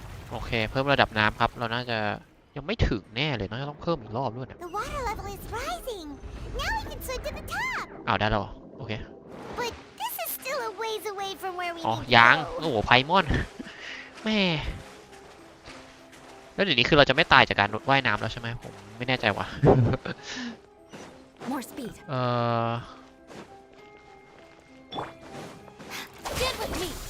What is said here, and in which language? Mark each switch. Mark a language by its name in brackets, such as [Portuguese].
[Thai] โอเคเพิ่มระดับน้ำครับเราน่าจะยังไม่ถึงแน่เลยน่าจะต้องเพิ่มอีกรอบด้วยเนี่ย [English] The water level is rising. Now we can swim to the top. [Thai] ได้แล้วโอเค [English] But this is still a ways away from where we [Thai] ยังโอ้โหไพมอนแม่แล้วเดี๋ยวนี้คือเราจะไม่ตายจากการว่ายน้ำแล้วใช่ไหมผมไม่แน่ใจว่ะ [English] More speed. Get with me.